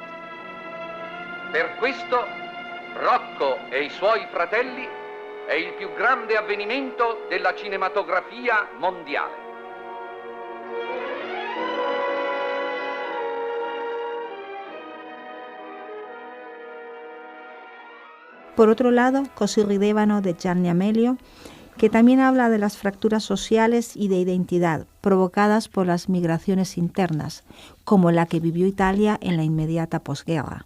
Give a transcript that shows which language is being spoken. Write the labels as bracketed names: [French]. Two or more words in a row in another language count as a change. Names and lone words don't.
[Italian] Per questo Rocco e i suoi fratelli è il più grande avvenimento della cinematografia mondiale. [Spanish] Por otro lado, Così Ridevano de Gianni Amelio, que también habla de las fracturas sociales y de identidad provocadas por las migraciones internas, como la que vivió Italia en la inmediata posguerra.